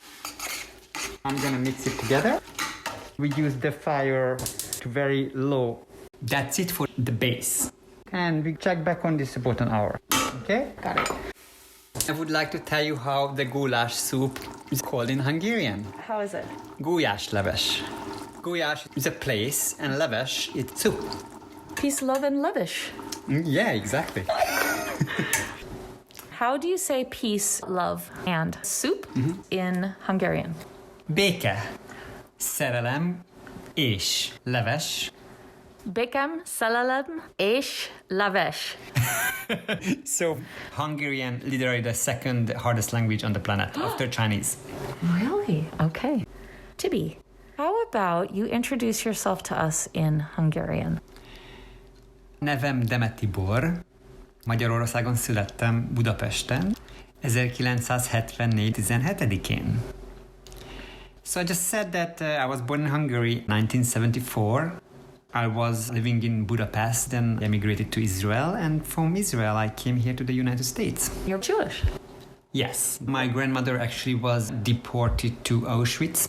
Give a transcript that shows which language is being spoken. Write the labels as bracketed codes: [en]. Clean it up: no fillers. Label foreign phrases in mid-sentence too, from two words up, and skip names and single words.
[en] I'm gonna mix it together. We use the fire to very low. That's it for the base. And we check back on this about an hour. Okay? Got it. I would like to tell you how the goulash soup is called in Hungarian. How is it? [hu] Gulyás leves. [en] Gulyás is a place and leves it's soup. Peace, love, and lavish. Yeah, exactly. How do you say peace, love, and soup in Hungarian? [hu] Béke, szerelem és leves. Békem, szerelem, és lavesh. [en] So Hungarian, literally the second hardest language on the planet after Chinese. Really? Okay. Tibi, how about you introduce yourself to us in Hungarian? [hu] Nevem Deme Tibor. Magyarországon születtem Budapesten 1974. 17-én. [en] So I just said that I was born in Hungary 1974. I was living in Budapest, then emigrated to Israel, and from Israel I came here to the United States. You're Jewish. Yes, my grandmother actually was deported to Auschwitz.